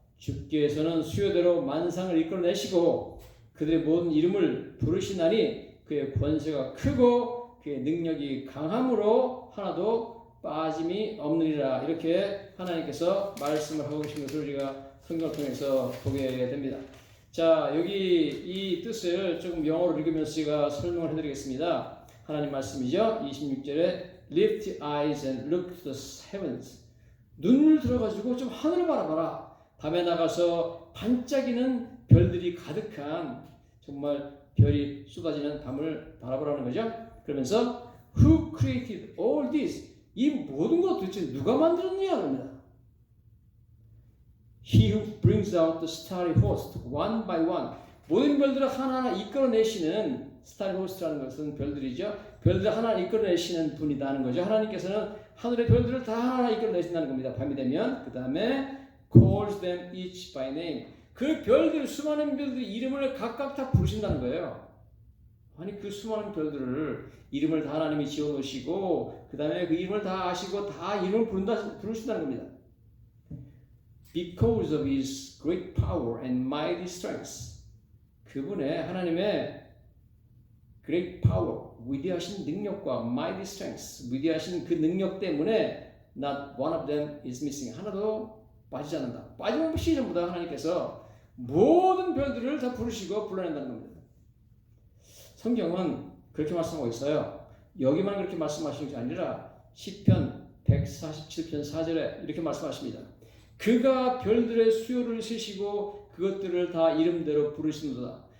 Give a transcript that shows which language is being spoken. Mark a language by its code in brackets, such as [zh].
[ko] 주께서는 수요대로 만상을 이끌어내시고 그들의 모든 이름을 부르시나니 그의 권세가 크고 그의 능력이 강함으로 하나도 빠짐이 없느니라. 이렇게 하나님께서 말씀을 하고 계신 것을 우리가 성경을 통해서 보게 됩니다. 자 여기 이 뜻을 조금 영어로 읽으면서 제가 설명을 해드리겠습니다. 하나님 말씀이죠. 26절에 [en] Lift eyes and look to the heavens. [ko] 눈을 들어가지고 좀 하늘을 바라봐라. 밤에 나가서 반짝이는 별들이 가득한 정말 별이 쏟아지는 밤을 바라보라는 거죠. 그러면서 [en] Who created all this? [ko] 이 모든 것 도대체 누가 만들었느냐 합니다. [en] He who brings out the starry host one by one. [ko] 모든 별들을 하나하나 이끌어내시는 [en] starry host [ko] 라는 것은 별들이죠. 별들을 하나하나 이끌어내시는 분이라는 거죠. 하나님께서는 하늘의 별들을 다 하나하나 이끌어내신다는 겁니다. 밤이 되면 그 다음에 [en] calls them each by name. [ko] 그 별들 수많은 별들의 이름을 각각 다 부르신다는 거예요. 아니 그 수많은 별들을 이름을 다 하나님이 지어놓으시고 그 다음에 그 이름을 다 아시고 다 이름을 부르신다는 겁니다. [en] Because of His great power and mighty strength. [ko] 그분의 하나님의 [en] great power, [ko] 위대하신 능력과 [en] mighty strength, [ko] 위대하신 그 능력 때문에 [en] not one of them is missing. [ko] 하나도 빠지지 않는다. 빠짐없이 전부 다 하나님께서 모든 별들을 다 부르시고 불러낸다는 겁니다. 성경은 그렇게 말씀하고 있어요. 여기만 그렇게 말씀하시는 게 아니라 시편 147편 4절에 이렇게 말씀하십니다. 그가 별들의 수요를 세시고 그것들을 다 이름대로 부르시는도다.